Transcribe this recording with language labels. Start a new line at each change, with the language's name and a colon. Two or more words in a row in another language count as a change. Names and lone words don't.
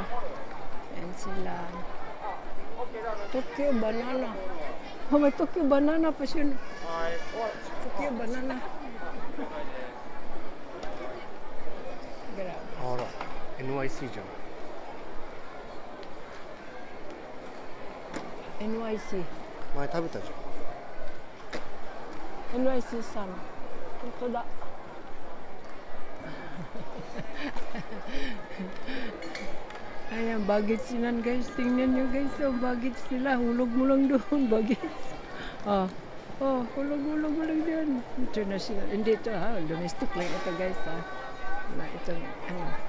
Filipino: Ayan sila. Tokyo banana. Oh, may Tokyo banana pa siya. Tokyo banana. Grabe.
Japanese: Ara, NYC じゃん。 NYC. 前食べたじゃん。
Filipino: NYC さん。
Japanese: 本当だ。
Filipino: Ayan, baggage sinan, guys. Tingnan nyo, guys. Oh, baggage sila. Hulog mo lang doon, baggage. Hulog doon. International. Hindi ito, ha. Domestic lang ito, guys, ha.